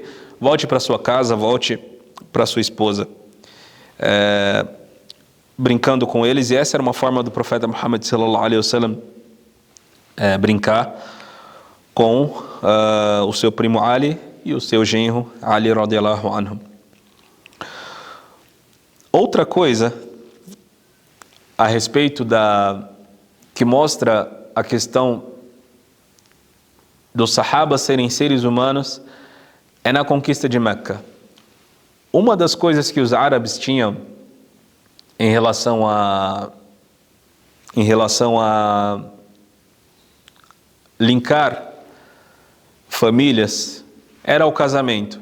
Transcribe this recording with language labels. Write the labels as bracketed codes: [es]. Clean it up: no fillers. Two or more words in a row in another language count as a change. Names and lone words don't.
[pt] Volte para sua casa, volte para sua esposa, brincando com eles. E essa era uma forma do profeta Muhammad [ar] صلى الله عليه وسلم [pt] brincar com o seu primo Ali e o seu genro Ali [ar] رضي الله عنه. [pt] Outra coisa a respeito que mostra a questão dos sahabas serem seres humanos é na conquista de Meca. Uma das coisas que os árabes tinham em relação a linkar famílias era o casamento.